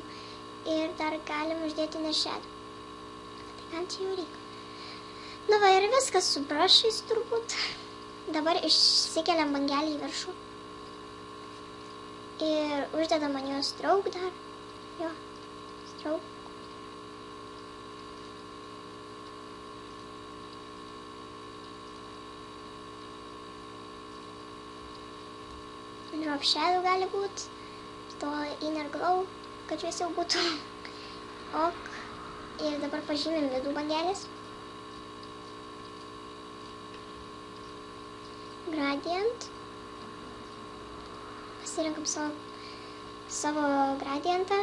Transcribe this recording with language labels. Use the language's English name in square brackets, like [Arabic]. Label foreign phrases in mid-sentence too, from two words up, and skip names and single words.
[Lithuanian] Ir dar galim uždėti [English] inner shadow. [Lithuanian] Tai kam čia jau reikia? Nu, va ir viskas su brushais turbūt. Dabar išsikeliam bangelį į viršų. Ir uždedam ant jo stroke dar. Jo, [English] stroke. Drop shadow [Lithuanian] gali būt. [English] To inner glow, [Lithuanian] kad šviesiau būtų. Ok. Ir dabar pažymim vidų bangelės. Gradient. Pasirinkam savo gradientą.